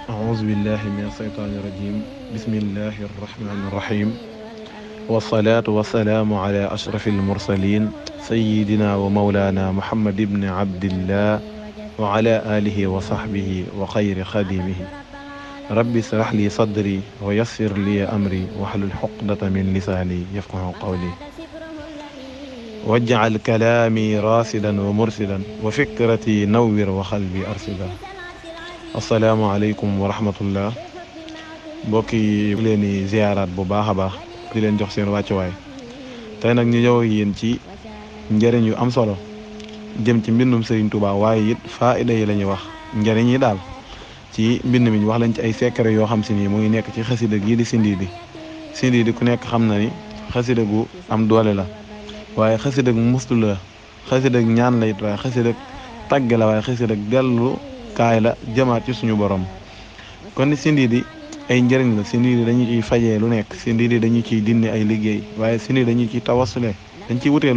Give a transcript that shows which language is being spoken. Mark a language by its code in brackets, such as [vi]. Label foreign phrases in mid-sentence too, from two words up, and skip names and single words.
[ar] أعوذ بالله من الشيطان الرجيم بسم الله الرحمن الرحيم والصلاة والسلام على أشرف المرسلين سيدنا ومولانا محمد بن عبد الله وعلى آله وصحبه وخير خادمه ربي اشرح لي صدري ويسر لي أمري واحلل عقدة من لساني يفقه قولي واجعل كلامي راشدا ومرشدا وفكرتي نور وقلبي أرشدا السلام عليكم ورحمة الله [wo] mbokki leen di ziaraat bu baax a baax di leen jox seen wàccuwaay tey nag ñu ñëw ak yéen ci njëriñ yu am solo jëm ci mbindum Serigne Touba waaye it faida yi la ñuy wax njëriñ yi daal ci mbind mi ñu wax lañ ci ay secret yoo xam si ni mu ngi nekk ci xasida gii di Sindiidi ku nekk xam na ni xasida gu am doole la waaye xasida gu muslu la xasida gu ñaan la it waaye xasida gu tàgg la waaye xasida gu dellu kaay la jëmaat ci suñu borom kon Sindiidi ay njëriñ la Sindiidi dañu ciy fajee lu nekk Sindiidi dañu ciy dindi ay liggéey waaye Sindiidi dañu ciy tawasule dañ ciy wutee